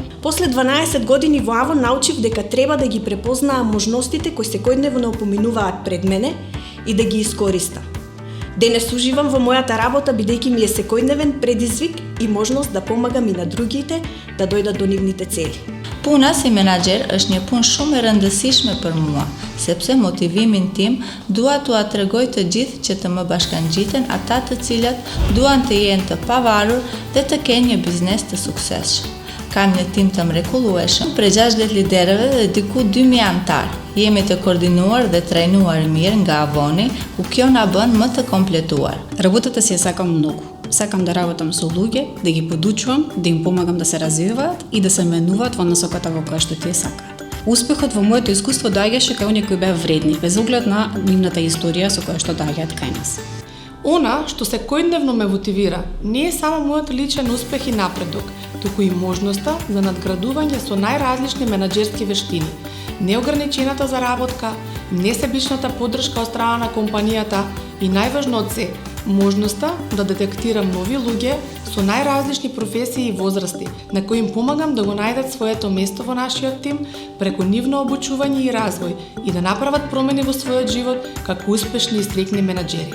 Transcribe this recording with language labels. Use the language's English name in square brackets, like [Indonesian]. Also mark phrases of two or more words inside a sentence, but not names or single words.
[Macedonian] После 12 години во Авон научив дека треба да ги препознаа можностите кои секојдневно поминуваат пред мене и да ги искориста. Денес уживам во мојата работа бидејќи ми е секојдневен предизвик и можност да помагам и на другите да дојдат до нивните цели. [Albanian] Puna si menaxher është një punë shumë e rëndësishme për mua, sepse motivimin tim dua t'u tregoj të gjithë që të më bashkangjiten ata të cilat duan të jenë të pavarur dhe të kenë një biznes të suksesshëm. Kam një tim të mrekullueshëm, prej 60 liderëve dhe diku 2000 antar. Jemi të koordinuar dhe trajnuar mirë nga Avoni, ku kjo na bën më të kompletuar. [Macedonian] Работата си ја сакам многу. Сакам да работам со луѓе, да ги подучувам, да им помагам да се развиваат и да се менуваат во насоката во која што тие сакаат. Успехот во моето искуство доаѓаше кај оние кои беа вредни, без оглед на нивната историја со која што доаѓаат кај нас. Она што секојдневно ме мотивира не е само мојот личен успех и напредок, туку и можноста за надградување со најразлични менаџерски вештини, неограничената заработка, несебичната поддршка од страна на компанијата и најважно од се, можноста да детектирам нови луѓе со најразлични професии и возрасти, на кои им помагам да го најдат своето место во нашиот тим преку нивно обучување и развој и да направат промени во својот живот како успешни и стрекни менаџери.